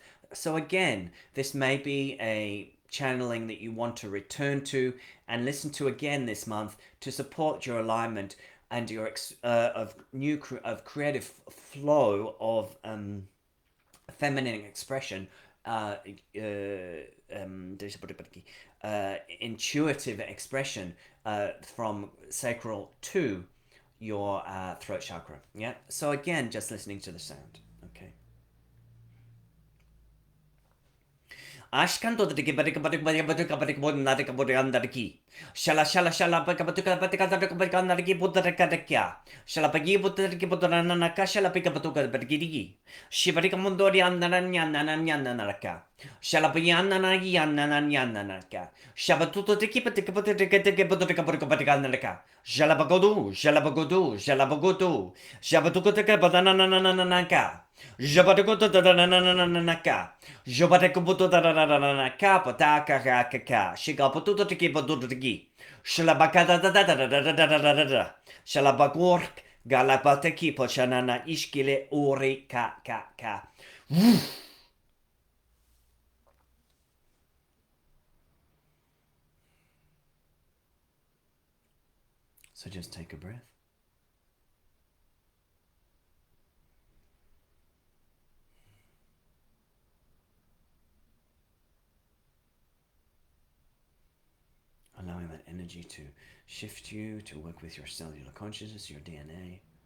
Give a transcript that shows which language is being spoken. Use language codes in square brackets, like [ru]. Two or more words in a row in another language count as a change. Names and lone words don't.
[en] So again, this may be a channeling that you want to return to and listen to again this month to support your alignment and your creative flow of feminine expression, intuitive expression from sacral to your throat chakra. Yeah. So again, just listening to the sound. Okay. Ashkanto the Gibadik Shala Shala Shala Bakabatukanaiki Buddha Shalapagi Buddha Gibudanaka Shala Pikabatuka Badgidi Shibarika Mundori Ananyananaka Shalapiana Yananaka Shabatuto to keep it Buddha Jalabagodu Jalabagodu Jalabagodu Shabatuka Badananaka Jabatakotanaka, Jabatakobutanaka, Pataka, Shigaputu to keep a dudigi, Shalabakada, Shalabagork, Galapateki, Pochanana, Ishkile, Uri, ka. So just take a breath. Allowing that energy to shift you, to work with your cellular consciousness, your DNA,